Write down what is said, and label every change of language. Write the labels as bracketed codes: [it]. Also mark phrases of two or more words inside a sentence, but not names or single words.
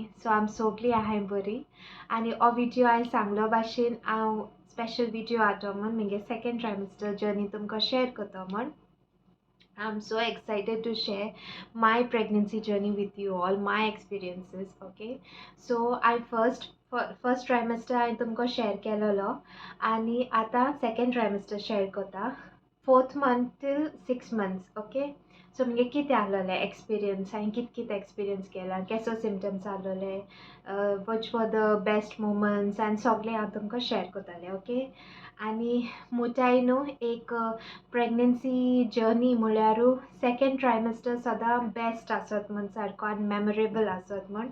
[kok] सो आम सगळी आहे बरी आणि हो व्हिडिओ हांवें सांगलो भाशेन हांव [en] special video [kok] आतो म्हण म्हणजे [en] second trimester journey [kok] तुमकां शेअर करता म्हण. [en] I'm so excited to share my pregnancy journey with you all, my experiences. Okay, so I first trimester [kok] हांवें तुमकां शेअर केलेलो आणि आता [en] second trimester [kok] शेअर करता [en] 4th month till 6 months. okay, [kok] सो म्हणजे कितें आहलोलें एक्सपिरियन्स, हांवें कितें एक्सपिरियन्स केला, केसो सिमटम्स आहलोले, [en] which for the best moments [kok] आनी सगळें हांव तुमकां शेअर करतलें. ओके, आनी मुठाय न्हू एक प्रेग्नन्सी जर्नी म्हळ्यारू [en] second trimester [kok] सदां बेस्ट आसत म्हण सारको आनी मेमोरेबल आसत म्हण.